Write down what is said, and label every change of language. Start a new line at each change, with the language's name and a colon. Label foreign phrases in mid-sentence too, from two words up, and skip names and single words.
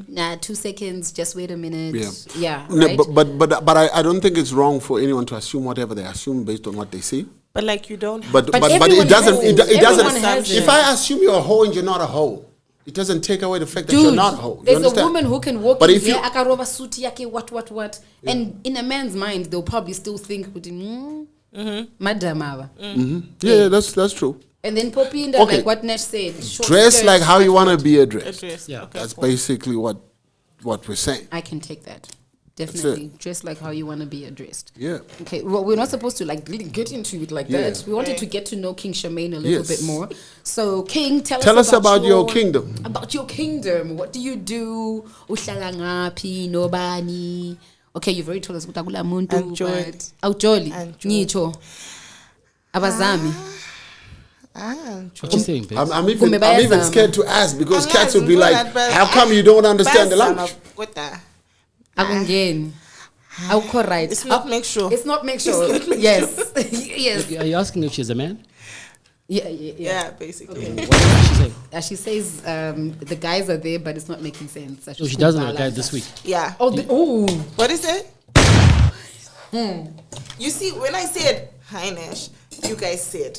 English: Nah, 2 seconds, just wait a minute. Yeah. Yeah, right? No, but I don't think it's wrong for anyone to assume whatever they assume based on what they see. But like you don't. But everyone it doesn't. has It doesn't. everyone has If it. I assume you're a hoe and you're not a hoe, it doesn't take away the fact that you're Dude, not a hoe. You there's a understand? woman who can walk But in if you- here,
North Ndebele: akaroba suti yake,
English: what. And in a man's mind, they'll probably still think, madam ava. Yeah, that's true. And then Popinda, Okay. like what Nash said. short Dress skirts, like how you want to what. be addressed. Address. Yeah. Okay, That's cool. basically what we're saying. I can take that. Definitely. Dress like how you want to be addressed. Yeah. Okay, well, we're not supposed to like really get into it like Yeah. that. We wanted to get to know King Shamain a little Yes. bit more. So, King, tell us about your kingdom. About your kingdom. What do you do?
North Ndebele: Uhlala ngaphi, nobani?
English: Okay, you've already told us
North Ndebele: ukuthi akula muntu, Anjoli.
English: but awujoli.
North Ndebele: Anjoli. Ngitsho. Abazami.
English: What you saying, babe? I'm
North Ndebele: Kume
English: even
North Ndebele: bayazama.
English: scared to ask because I'm cats not will be like, good, but how come you don't understand the
North Ndebele: Bayazama,
English: language?
North Ndebele: kodwa. Akungeni. Awukho right.
English: It's not make sure. It's not make sure. Yes. Yes. Are you asking if she's a man? Yeah. Yeah, basically. What did she say? She says the guys are there, but it's not making sense. So she doesn't have a guy this week. Yeah. Oh, What is it? You see, when I said hi Nash, you guys said,